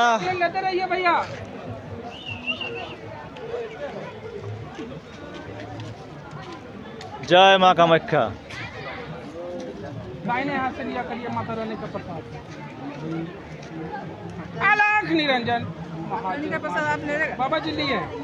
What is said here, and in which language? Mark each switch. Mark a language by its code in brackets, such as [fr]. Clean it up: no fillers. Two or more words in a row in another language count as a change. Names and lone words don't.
[hi] लेते रहिए भैया [as] জয় মা কামাখ্যা [hi] दाहिने हाथ से लिया करिए माता रानी का प्रसाद अलख निरंजन का प्रसाद आप ले लेगा बाबा जी लिए